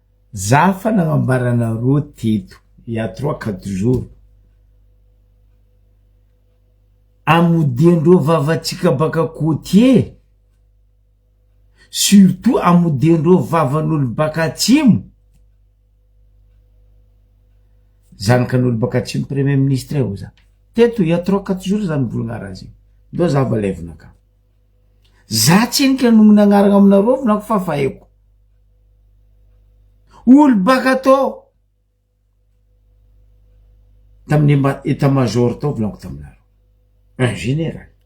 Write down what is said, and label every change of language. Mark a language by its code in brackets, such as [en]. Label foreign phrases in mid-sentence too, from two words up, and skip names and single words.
[mg] Za fa nagnambaranareo teto [fr] il y a 3-4 jours [mg] amodiandreo vavatsika baka côtier, surtout amodiandreo vavan'olo baka atsimo. Zanakan'olo baka atsimo [fr] premier ministre [mg] io za teto [fr] il y a 3-4 jours [mg] zany volagna raha zay ndo za valevina ka za tsenika no nagnaragna aminareo volako fa fahaiko olo baka atao tamin'ny état-major tao volako taminareo [fr] un général